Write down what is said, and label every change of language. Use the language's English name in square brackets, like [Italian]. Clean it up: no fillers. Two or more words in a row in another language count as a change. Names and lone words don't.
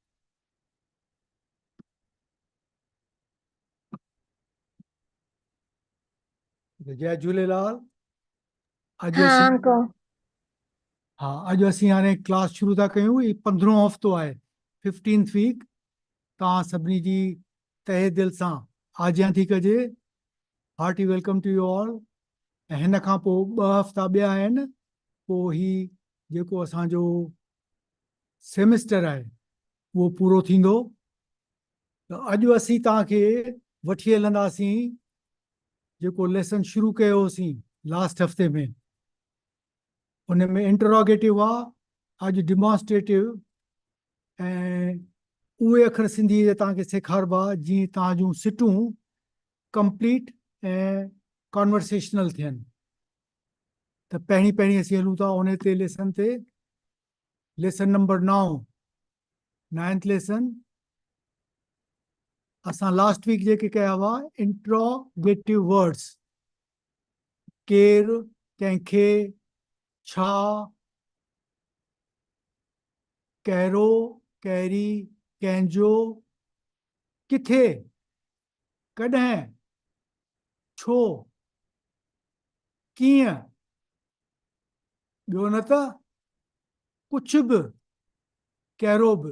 [Sindhi] जय झूलेलाल। अॼु हाँ असीं अंकल। अॼु असीं हाणे क्लास शुरू था कयूं। ही 15हों हफ़्तो आहे, [English] 15th week. [Sindhi] तव्हां सभिनी जी तहे दिलि सां आजियां थी कजे। [English] Hearty welcome to you all. [Sindhi] ऐं हिन खां पोइ 2 हफ़्ता ॿिया आहिनि, पोइ ही जेको असांजो सेमिस्टर आहे उहो पूरो थींदो। त अॼु असीं तव्हांखे वठी हलंदासीं जेको लेसन शुरू कयो होसीं लास्ट हफ़्ते में, उन में इंटरोगेटिव आहे, अॼु डिमॉन्स्ट्रेटिव, ऐं उहे अखर सिंधी जा तव्हांखे सेखारिबा जीअं तव्हां जूं सिटूं कंप्लीट ऐं कॉन्वर्सेशनल थियनि। त पहिरीं पहिरीं असीं हलूं था उन ते लेसन ते। [English] Lesson number 9, 9th lesson. [Sindhi] असां [English] last week [Sindhi] जेके कया हुआ [English] interrogative words, [Sindhi] केरु, कंहिंखे, छा, कहिड़ो, कहिड़ी, कंहिंजो, किथे, कॾहिं, छो, कीअं, ॿियो न त कुझु बि, कहिड़ो बि।